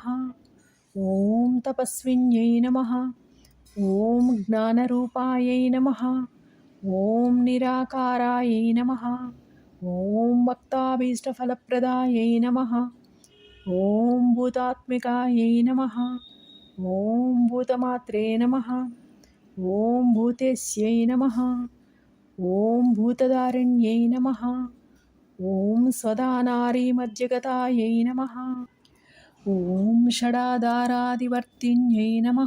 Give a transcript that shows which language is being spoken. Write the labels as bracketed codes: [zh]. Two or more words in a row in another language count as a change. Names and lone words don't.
[sa] ఓం తపస్విన్యై నమః. ఓం జ్ఞానరూపాయై నమః. ఓం నిరాకారాయై నమః. ఓం భక్తాభీష్టఫలప్రదాయై నమః. ఓం భూతాత్మికాయై నమః. ॐ भूतमात्रे नमः। ॐ भूतेस्यै नमः। ॐ भूतदारिण्यै नमः। ॐ स्वदानारिमज्जगतायै नमः। ॐ षडाधारादिवर्तिन्यै नमः।